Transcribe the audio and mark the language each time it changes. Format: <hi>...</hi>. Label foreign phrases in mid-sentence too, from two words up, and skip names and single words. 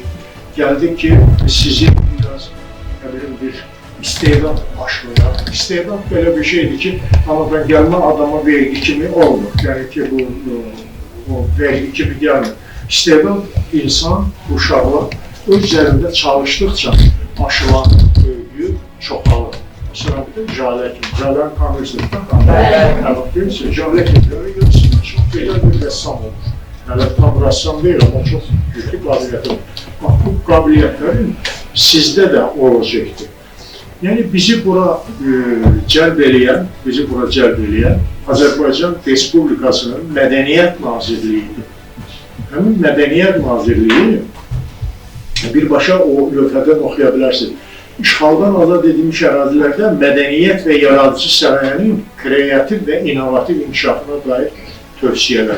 <az>Gəldik ki, sizin biraz bir istedad başlayaq. İstedad belə bir şeydir ki, amma ben gəlmə adama vergi kimi olmur. Yəni ki, bu vergi kimi gəlmir. İstedad insan, uşaqlar öz üzərində çalışdıqca aşılanır, böyüyür, çoxalır.</az> <tr>Mesela bir de Jale kimi. Jale'nin tanrısını da Jale kimi görüyorsunuz. Çok güzel bir ressam olmuş. Yani tam ressam değil ama çok güçlü kabiliyeti var. Bak bu kabiliyetlerin sizde de olacaktır.</tr> <az>Yani bizi bura cəlb eləyən Azərbaycan Respublikasının Mədəniyyət Nazirliyidir. Həmin Mədəniyyət Nazirliyi birbaşa o lövhədən oxuya bilərsiniz. İşğaldan azad edilmiş ərazilərdə mədəniyyət və yaradıcı sənayənin kreativ və inovativ inkişafına dair tövsiyələr.</az>